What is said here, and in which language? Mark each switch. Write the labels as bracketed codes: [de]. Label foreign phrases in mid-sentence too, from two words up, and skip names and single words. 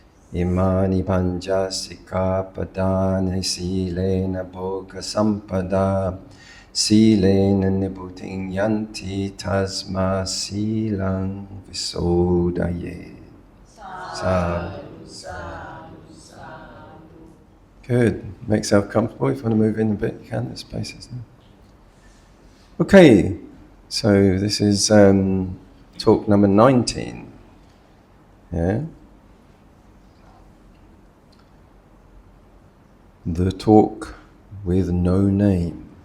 [pi] Imani panja sikkhapadani silena bhoga sampada silena nibbutiং yanti tasma silang visodaye. Sadhu. [en] Good. Make yourself comfortable. If you want to move in a bit, you can. There's spaces now. Okay, so this is talk number 19. Yeah. The talk with no name.